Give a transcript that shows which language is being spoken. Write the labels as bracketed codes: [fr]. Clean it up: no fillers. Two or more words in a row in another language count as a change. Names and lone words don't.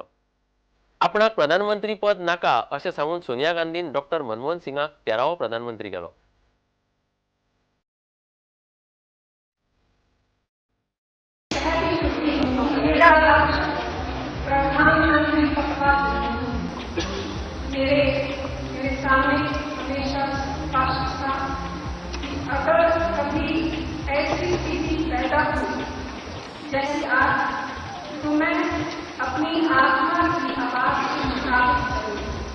[kok] आपणाक प्रधानमंत्री पद नाका अशें सांगून सोनिया गांधीन डॉक्टर मनमोहन सिंगाक 13वो प्रधानमंत्री केलो. [hi] मेरे सामने हमेशा स्पष्ट था कि अगर कभी ऐसी स्थिति पैदा हुई जैसी आज, तो मैं अपनी आत्मा की आवाज को मुखातिब करूंगी।